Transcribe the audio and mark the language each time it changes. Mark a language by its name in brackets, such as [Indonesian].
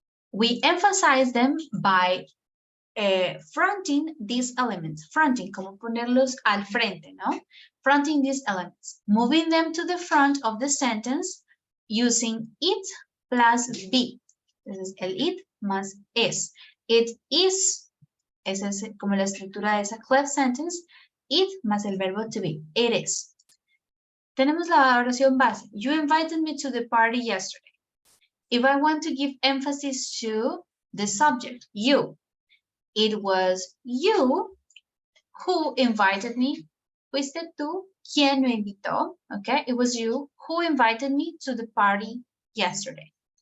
[English] We emphasize them by fronting these elements, fronting, [Spanish] como ponerlos al frente, ¿no? [English] Fronting these elements, moving them to the front of the sentence using it plus be. This is el it más es. [Spanish] It is, esa es como la estructura de esa clef sentence, it más el verbo to be, it is. Tenemos la oración base, [English] you invited me to the party yesterday. If I want to give emphasis to the subject, you, it was you who invited me. [Spanish] Fuiste tú quien me invitó, okay? [English] It was you who invited me to the party yesterday.